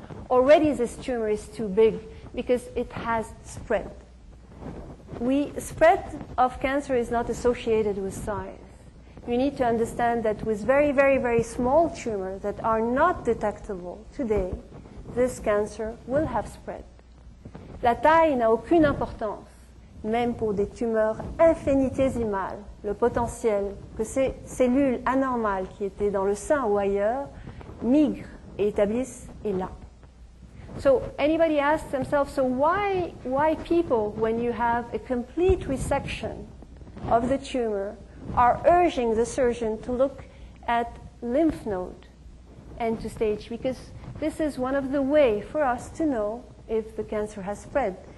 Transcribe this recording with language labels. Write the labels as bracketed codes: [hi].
[en] Already this tumor is too big because it has spread. Spread of cancer is not associated with size. You need to understand that with very, very, very small tumors that are not detectable today, this cancer will have spread. [fr] La taille n'a aucune importance, même pour des tumeurs infinitésimales. Le potentiel que ces cellules anormales qui étaient dans le sein ou ailleurs migrent et établissent est là. [en] So anybody asks themselves, so why people, when you have a complete resection of the tumor, are urging the surgeon to look at lymph node and to stage? Because this is one of the ways for us to know if the cancer has spread.